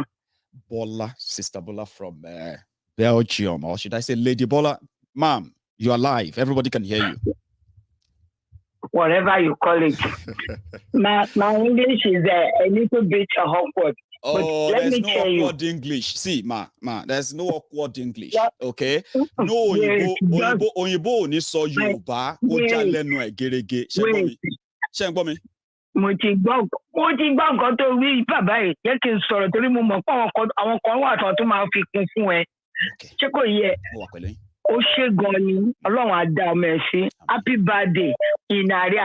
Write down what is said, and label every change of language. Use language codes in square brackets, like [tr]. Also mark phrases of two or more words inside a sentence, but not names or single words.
[en] Bola, Sister Bola from Belgium, or should I say Lady Bola? Ma'am, you are live. Everybody can hear you. Whatever you call it. my English is a little bit awkward. Oh, there's no awkward English. See, ma, there's no awkward English. Okay? [yo] No, Oyinbo ni so Yoruba, ko ja lenu e gerege. Ṣé ń gbọ́ mi? Mo ti gbọ́ nǹkan tó wí bàbá yìí. Jẹ́ kí n sọ̀rọ̀ torí mo mọ̀ pé àwọn kan wà tó máa fi kún fún ẹ. Ṣé kò yẹ? Mo wà pẹ̀lú yín. Ó ṣe gan ni Ọlọ́run á dá ọmọ ẹ̀ sí. [en] Happy birthday in arrears.